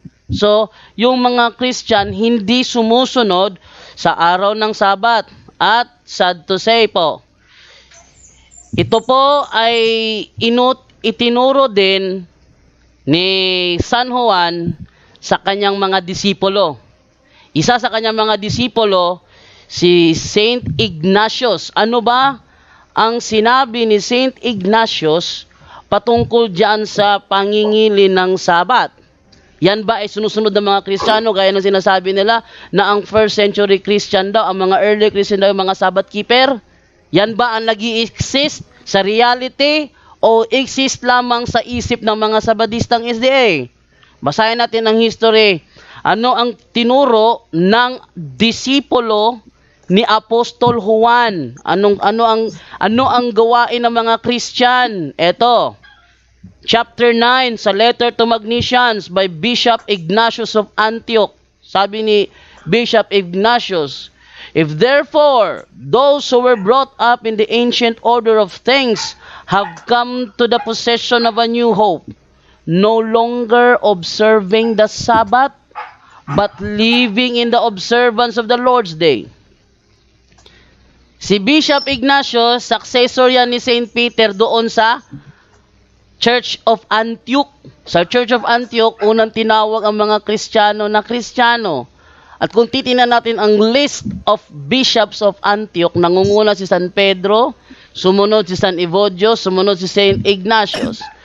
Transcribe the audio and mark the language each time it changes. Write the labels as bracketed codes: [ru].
[tl] So, yung mga Christian hindi sumusunod sa araw ng Sabat. At sad to say po, ito po ay itinuro din ni San Juan sa kanyang mga disipulo. Isa sa kanyang mga disipulo, si Saint Ignatius. Ano ba ang sinabi ni Saint Ignatius patungkol diyan sa pangingili ng Sabat? Yan ba ay sinusunod ng mga Kristiyano gaya ng sinasabi nila na ang first century Christian daw, ang mga early Christian daw, mga Sabbath keeper? Yan ba ang nag-i-exist sa reality o exist lamang sa isip ng mga Sabadistang SDA? Basahin natin ang history. Ano ang tinuro ng disipulo ni Apostol Juan? Ano ang gawain ng mga Christian? Ito. [en] Chapter 9 sa Letter to Magnesians by Bishop Ignatius of Antioch. [tl] Sabi ni [en] Bishop Ignatius, if therefore those who were brought up in the ancient order of things have come to the possession of a new hope, no longer observing the Sabbath, but living in the observance of the Lord's Day. [tl] Si Bishop Ignatius, successor yan ni St. Peter doon sa Church of Antioch. Sa Church of Antioch, unang tinawag ang mga Kristiyano na Kristiyano. At kung titingnan natin ang list of bishops of Antioch, nangunguna si San Pedro, sumunod si San Evodio, sumunod si Saint Ignatius.